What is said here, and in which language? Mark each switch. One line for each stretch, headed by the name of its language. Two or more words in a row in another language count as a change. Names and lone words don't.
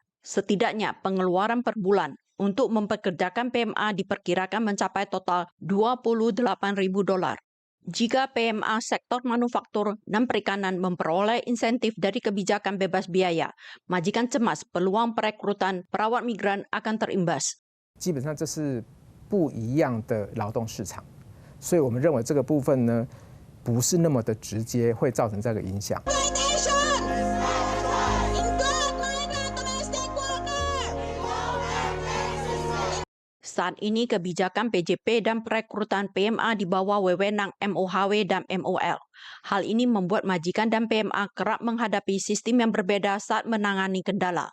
Indonesian: Setidaknya pengeluaran per bulan untuk mempekerjakan PMA diperkirakan mencapai total $28.000. Jika PMA sektor manufaktur dan perikanan memperoleh insentif dari kebijakan bebas biaya, majikan cemas peluang perekrutan perawat migran akan terimbas.
Chinese: 基本上这是不一样的劳动市场，所以我们认为这个部分呢，不是那么的直接会造成这个影响。
Indonesian: Saat ini kebijakan PJP dan perekrutan PMA di bawah wewenang MOHW dan MOL. Hal ini membuat majikan dan PMA kerap menghadapi sistem yang berbeda saat menangani kendala.